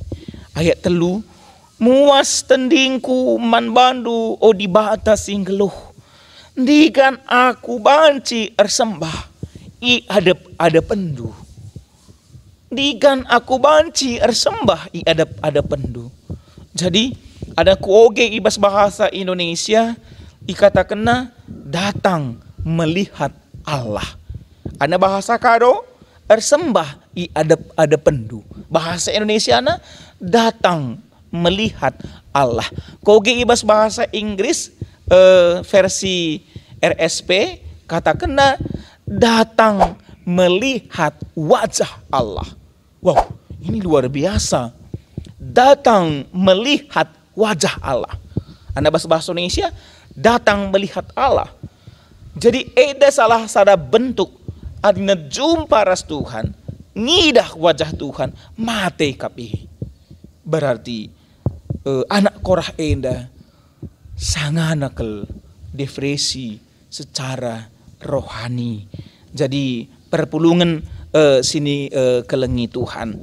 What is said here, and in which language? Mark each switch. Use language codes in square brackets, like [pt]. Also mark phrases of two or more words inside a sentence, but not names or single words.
[btx] Ayat telu, muas tendingku man bandu o di batas inggeluh, ndikan aku banci ersembah i ada pendu. Ndikan aku banci ersembah i ada pendu. Jadi ada kuoge ibas bahasa Indonesia ikatakanna [id] datang melihat Allah. [btx] Ada bahasa kado ersembah i ada pendu. [id] Bahasa Indonesia na datang melihat Allah. [btx] Koge ibas bahasa Inggris versi RSP katakanna [id] datang melihat wajah Allah. Wow, ini luar biasa. Datang melihat wajah Allah. Anda bahasa Indonesia datang melihat Allah. Jadi ada salah satu bentuk [btx] adina jumpa ras Tuhan, ngidah wajah Tuhan, mate kapi. Berarti anak Korah enda sanganakel depresi [id] secara rohani. [btx] Jadi perpulungan sini kelengi Tuhan.